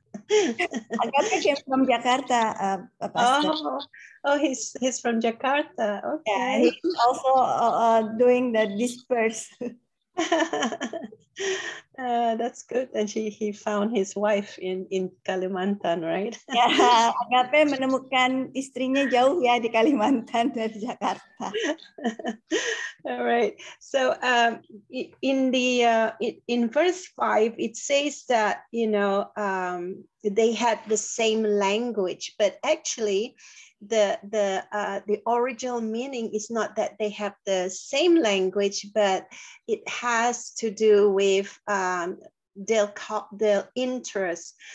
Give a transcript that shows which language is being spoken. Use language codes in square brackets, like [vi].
[en] Agape came from Jakarta, Pastor. Oh, he's from Jakarta. Okay. Yeah, he's also doing the disperse. That's good. And he found his wife in Kalimantan, right? [id] Ya, Agape menemukan istrinya jauh ya di Kalimantan dari Jakarta. [en] All right. So in verse 5, it says that they had the same language, but actually the original meaning is not that they have the same language, but it has to do with their interest.